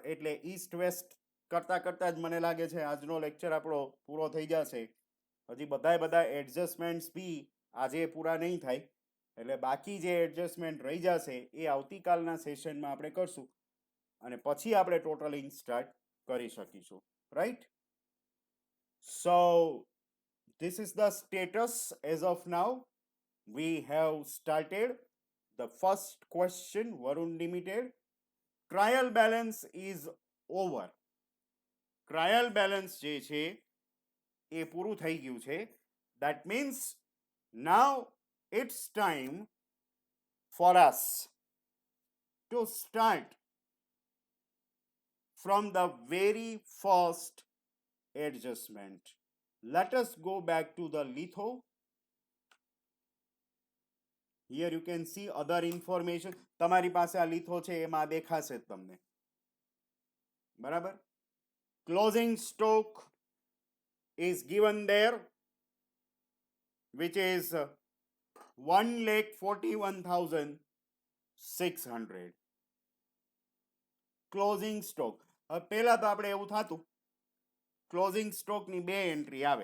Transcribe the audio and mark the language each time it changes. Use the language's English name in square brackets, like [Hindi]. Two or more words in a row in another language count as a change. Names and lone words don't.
[Gujarati] એટલે ઈસ્ટ વેસ્ટ કરતા જ મને લાગે છે આજનો લેક્ચર આપણો પૂરો થઈ જશે. હજી બધા એડજસ્ટમેન્ટ્સ બી આજે પૂરા નહીં થાય. એટલે બાકી જે એડજસ્ટમેન્ટ રહી જશે એ આવતીકાલના સેશનમાં આપણે કરશું, અને પછી આપણે [English] totaling start [Gujarati] કરી શકીશું. રાઈટ? [English] so this is the status as of now. We have started the first question. Varun Limited, trial balance is over. Trial balance [Gujarati] જે છે એ પૂરું થઈ ગયું છે. [English] That means now it's time for us to start from the very first adjustment. Let us go back to the litho. Here you can see other information. [Gujarati] તમારી પાસે આ litho છે એમાં દેખાશે જ તમને. બરાબર? [English] Closing stock is given there, which is 1,41,600. closing stock. [Gujarati] હવે પહેલા તો આપણે એવું થતું, [English] closing stock-ની [Gujarati] 2 એન્ટ્રી આવે.